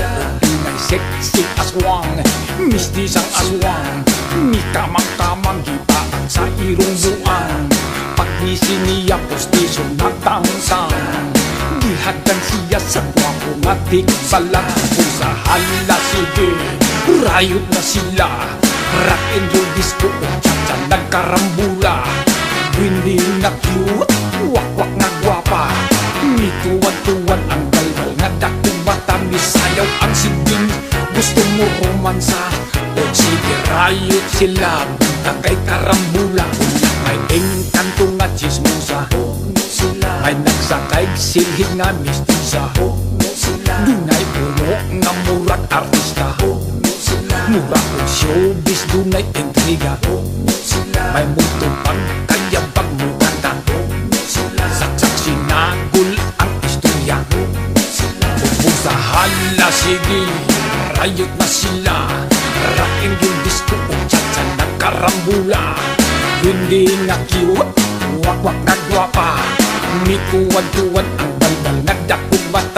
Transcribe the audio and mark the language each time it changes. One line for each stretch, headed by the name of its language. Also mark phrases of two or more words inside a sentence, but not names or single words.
Cebuano: Pinay sexy aswang, mistisang aswang, mikamang-kamang gipaang sa irong buang. Pagisi niya postiso nagtangtang, gihagdan siya sa gwapo nga tikbalang. Kung sa hala sige, rayot na sila,
English: rock and roll disco
Cebuano: o cha-cha nagkarambula. Hindi na cute, wakwak na gwapa, mituwan-tuwan ang balbal nga dakong bata. Misayaw ang siging, gusto mo romansa o sige rayot sila, bunta kay karambula. May engkanto nga chismosa, may nagsakay silhig na mistisa. Dunay puno nga murag artista, mura o showbiz dunay intriga. May mundo pang kaya pagmukanta, saksak sinagul ang istorya. Kung sa hala sige, rayot na sila,
English: rock and roll disco
Cebuano: o cha-cha nagkarambula. Hindi na cute, wakwak na gwapa, mituwan-tuwan ang balbal nagdakog mata.